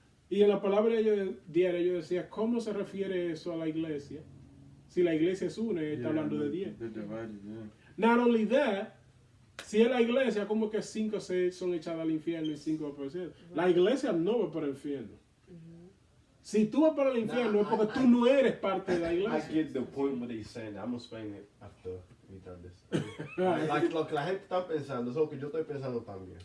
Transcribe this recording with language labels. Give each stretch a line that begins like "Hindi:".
Spanish: Y en la palabra diaria yo decía, ¿cómo se refiere eso a la iglesia? Si la iglesia es una, está hablando de 10.
English: Not only that,
Spanish: si es la iglesia, como que 5 son echadas al infierno y 5 por el cielo. La iglesia no va para el infierno. Si tú vas para el infierno es porque tú no eres parte de la
English: I
Spanish: iglesia.
English: get the point what he's saying. I'm gonna explain it after we done this.
Spanish: Lo que la gente está pensando, es lo que yo estoy pensando también.